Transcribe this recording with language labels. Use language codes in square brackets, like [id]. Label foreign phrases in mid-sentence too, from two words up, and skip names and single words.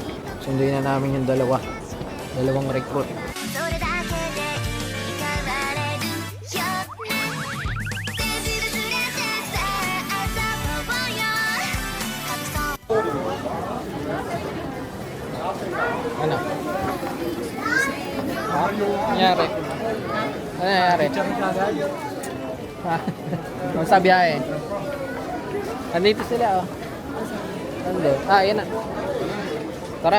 [tl] Sunduin na namin yung dalawang recruit. [ja] それだけでいい変われるよねペンシルずれてさ遊ぼうよ隠そう [tl] Ano? Ha? Nangyari? Ano nangyari? Ha? Ang sabi eh. Nandito sila oh. Nando. Ah, yan na. Tara.